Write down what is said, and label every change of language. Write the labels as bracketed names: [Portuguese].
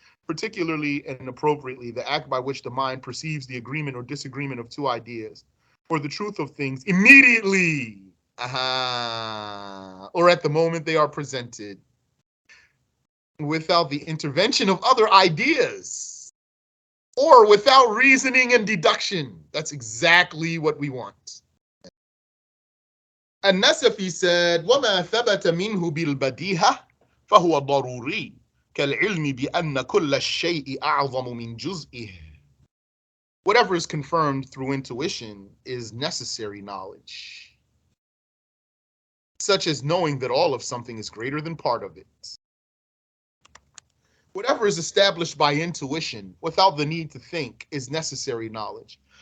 [English] Particularly and appropriately, the act by which the mind perceives the agreement or disagreement of two ideas, or the truth of things immediately, or at the moment they are presented, without the intervention of other ideas, or without reasoning and deduction. That's exactly what we want. An-Nasafi said, [Arabic] وَمَا ثَبَتَ مِنْهُ بِالْبَدِيهَةِ فَهُوَ ضَرُورِي كَالْعِلْمِ بِأَنَّ كُلَّ الشَّيْءِ أَعْظَمُ مِنْ جُزْئِهِ. [English] Whatever is confirmed through intuition is necessary knowledge, such as knowing that all of something is greater than part of it. Whatever is established by intuition without the need to think is necessary knowledge.